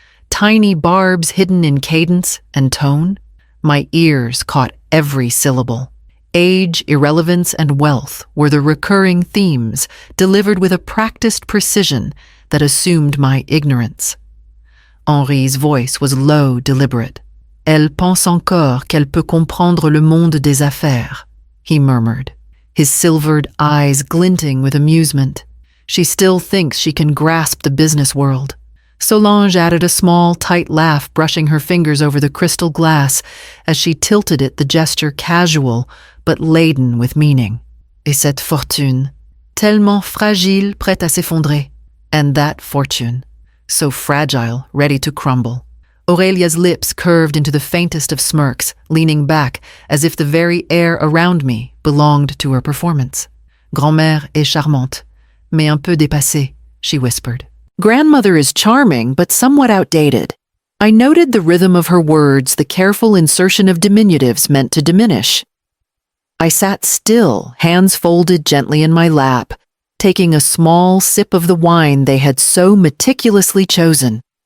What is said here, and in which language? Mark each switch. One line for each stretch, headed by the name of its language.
English: Tiny barbs hidden in cadence and tone. My ears caught every syllable. Age, irrelevance, and wealth were the recurring themes, delivered with a practiced precision that assumed my ignorance. Henri's voice was low, deliberate.
French: "Elle pense encore qu'elle peut comprendre le monde des affaires," he murmured,
English: his silvered eyes glinting with amusement. She still thinks she can grasp the business world. Solange added a small, tight laugh, brushing her fingers over the crystal glass as she tilted it, the gesture casual but laden with meaning.
French: Et cette fortune, tellement fragile, prête à s'effondrer.
English: And that fortune, so fragile, ready to crumble. Aurelia's lips curved into the faintest of smirks, leaning back as if the very air around me belonged to her performance.
French: Grand-mère est charmante, mais un peu dépassée,
English: she whispered. Grandmother is charming, but somewhat outdated. I noted the rhythm of her words, the careful insertion of diminutives meant to diminish. I sat still, hands folded gently in my lap, taking a small sip of the wine they had so meticulously chosen.